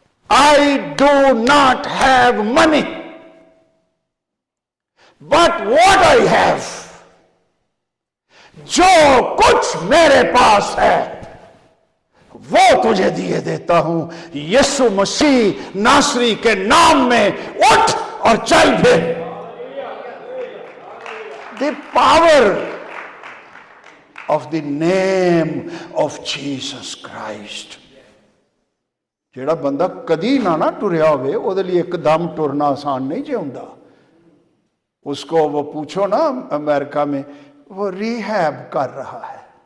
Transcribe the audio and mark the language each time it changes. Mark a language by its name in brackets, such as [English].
[English] I do not have money, but what I have, [Hindi] जो कुछ मेरे पास है वो तुझे दिए देता हूं, यीशु मसीह नासरी के नाम में उठ और चल फिर। [English] The power of the name of Jesus Christ. [Punjabi] ਜਿਹੜਾ ਬੰਦਾ ਕਦੀ ਨਾ ਟੁਰਿਆ ਹੋਵੇ ਉਹਦੇ ਲਈ एकदम टुरना आसान नहीं जे ਹੁੰਦਾ। [Hindi] उसको वो पूछो ना अमेरिका में, वो रिहैब कर रहा है।